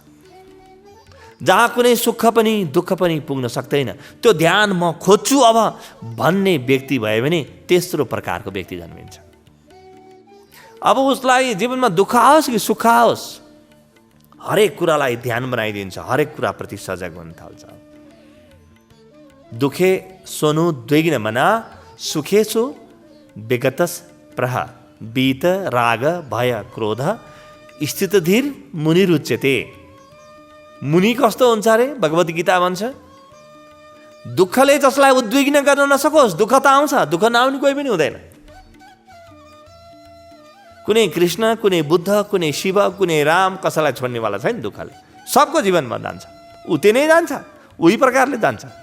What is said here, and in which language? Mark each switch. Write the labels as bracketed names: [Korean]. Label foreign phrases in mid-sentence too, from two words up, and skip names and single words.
[Nepali] जहाँ कुनै सुख पनि दुःख पनि पुग्न सक्दैन, त्यो ध्यान म खोज्छु अब भन्ने व्यक्ति भयो भने तेस्रो प्रकारको व्यक्ति जन्मिन्छ। अब उसलाई जीवनमा दुःख आओस् कि सुख आओस्, हरेक कुरालाई ध्यान बनाइदिन्छ, हरेक कुराप्रति सजग हुन थाल्छ। [Sanskrit] दुखे सोनु द्विग्न मना सुखेसु विगतस प्रह बीत राग भय क्रोध स्थित धीर मुनि रुच्यते। [Nepali] मुनि कस्तो हुन्छ अरे? भगवत गीता भन्छ दुःखले जसलाई उद्विग्न गर्न नसकोस्, दुःख त आउँछ, दुःख नआउने कोही पनि हुँदैन। कुनै कृष्ण, कुनै बुद्ध, कुनै शिव, कुनै राम कसैलाई छोड्नेवाला छैन दुःखले, सबको जीवनमा जान्छ, उति नै जान्छ, उही प्रकारले जान्छ।